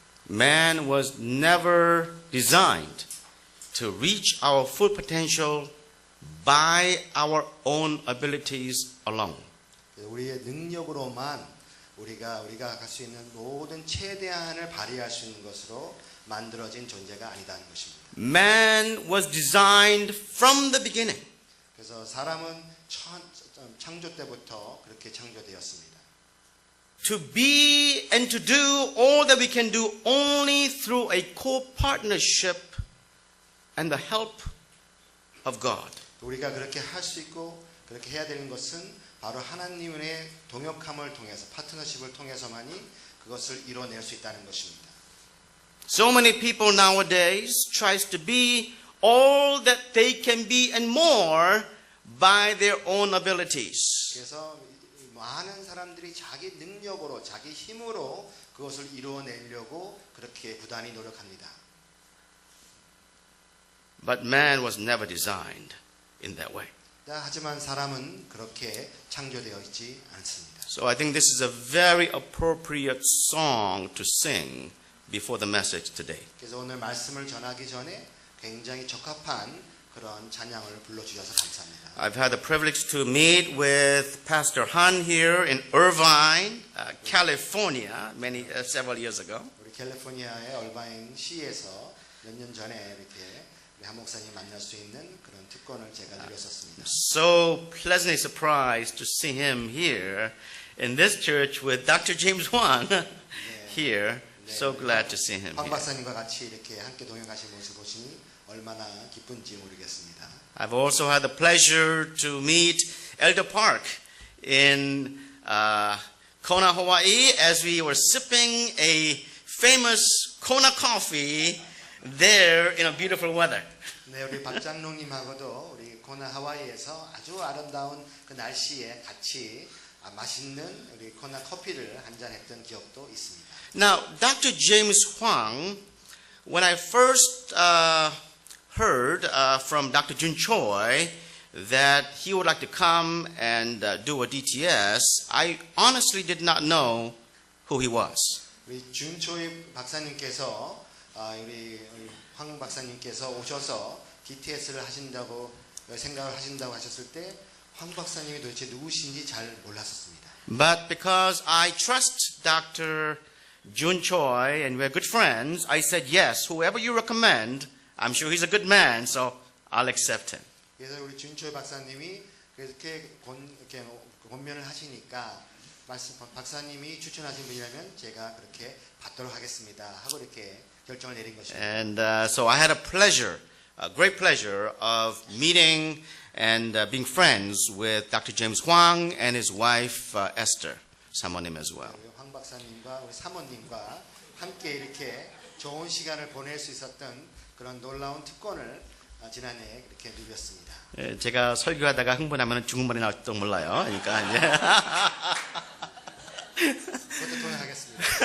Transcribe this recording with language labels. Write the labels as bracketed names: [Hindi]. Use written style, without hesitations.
[English] Man was never designed to reach our full potential by our own abilities alone. [Korean] 우리의 능력으로만 우리가 할 수 있는 모든 최대한을 발휘할 수 있는 것으로 만들어진 존재가 아니다는 것입니다. [English] Man was designed from the beginning. [Korean] 그래서 사람은 창조 때부터 그렇게 창조되었습니다. [English] To be and to do all that we can do only through a co-partnership and the help of God. [Korean] 우리가 그렇게 할 수 있고 그렇게 해야 되는 것은 바로 하나님의 동역함을 통해서 파트너십을 통해서만이 그것을 이뤄낼 수 있다는 것입니다. [English] So many people nowadays tries to be all that they can be and more by their own abilities. [Korean] 그래서 많은 사람들이 자기 능력으로 자기 힘으로 그것을 이루어내려고 그렇게 부단히 노력합니다. [English] But man was never designed in that way. [Korean] 하지만 사람은 그렇게 창조되어 있지 않습니다. [English] So I think this is a very appropriate song to sing before the message today. [Korean] 그래서 오늘 말씀을 전하기 전에 굉장히 적합한 그런 찬양을 불러주셔서 감사합니다. [English] I've had the privilege to meet with Pastor Han here in Irvine, California, several years ago. [Korean] 우리 캘리포니아의 얼바인 시에서 몇 년 전에 이렇게 우리 한 목사님 만날 수 있는 그런 특권을 제가 누렸었습니다. [English] So pleasantly surprised to see him here in this church with Dr. James Hwang here. So glad to see him [Korean] 황 [English] here. [Korean] 박사님과 같이 이렇게 함께 동행하신 모습 보시니 얼마나 기쁜지 모르겠습니다. [English] I've also had the pleasure to meet Elder Park in Kona, Hawaii, as we were sipping a famous Kona coffee there in a beautiful weather. [Korean] 네, 우리 박 장로님하고도 우리 코나 하와이에서 아주 아름다운 그 날씨에 같이 맛있는 우리 코나 커피를 한잔했던 기억도 있습니다. [English] Now, Dr. James Hwang, when I first heard from Dr. Jun Choi that he would like to come and do a DTS, I honestly did not know who he was. [Korean] 우리 준초희 박사님께서 우리 황 박사님께서 오셔서 DTS를 하신다고 생각을 하신다고 하셨을 때 황 박사님이 도대체 누구신지 잘 몰랐었습니다. [English] But because I trust Dr. Jun Choi and we're good friends, I said yes, whoever you recommend, I'm sure he's a good man, so I'll accept him. [Korean] 그래서 우리 준초희 박사님이 이렇게 권면을 하시니까 박사님이 추천하신 분이라면 제가 그렇게 받도록 하겠습니다 하고 이렇게 결정을 내린 것입니다. [English] And so I had a great pleasure of meeting and being friends with Dr. James Hwang and his wife Esther, 사모님 as well. [Korean] 황 박사님과 우리 사모님과 함께 이렇게 좋은 시간을 보낼 수 있었던 그런 놀라운 특권을 지난해 이렇게 누렸습니다. 예, 제가 설교하다가 흥분하면 중국말이 나올지도 몰라요. 그러니까 이제 그것도 통역하겠습니다.